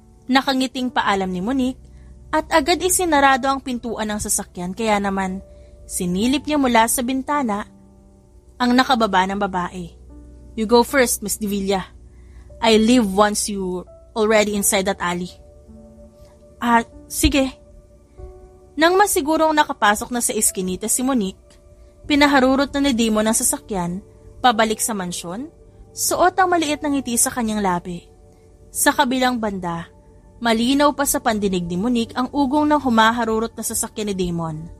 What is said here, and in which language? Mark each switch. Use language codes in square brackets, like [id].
[tl] Nakangiting paalam ni Monique at agad isinarado ang pintuan ng sasakyan kaya naman sinilip niya mula sa bintana ang nakababa ng babae. [en] "You go first, Miss Divilla. I leave once you already inside that alley." [tl] Sige." Nang masigurong nakapasok na sa eskinita si Monique, pinaharurot na ni Damon ang sasakyan, pabalik sa mansyon, suot ang maliit na ngiti sa kanyang labi. Sa kabilang banda, malinaw pa sa pandinig ni Monique ang ugong ng humaharurot na sasakyan ni Damon.